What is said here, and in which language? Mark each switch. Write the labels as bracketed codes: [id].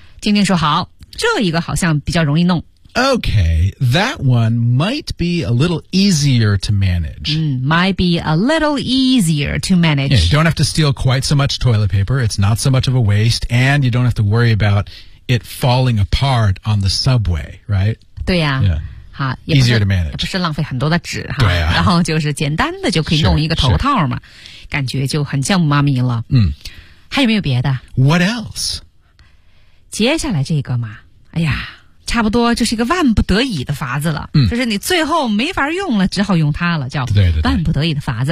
[zh] 晶晶说好这一个好像比较容易弄 [en] Okay, that one might be a little easier to manage、 mm, Might be a little easier to manage yeah, You don't have to steal quite so much toilet paper It's not so much of a waste And you don't have to worry about it falling apart on the subway, right? [zh] 对呀、啊 yeah. [en] Easier to manage [zh] 不是浪费很多的纸哈对、啊、然后就是简单的就可以弄一个头套嘛 感觉就很像妈咪了、嗯、还有没有别的 [en] What else? [zh] 接下来这个嘛，哎呀，差不多就是一个万不得已的法子了、嗯、就是你最后没法用了，只好用它了，叫万不得已的法子。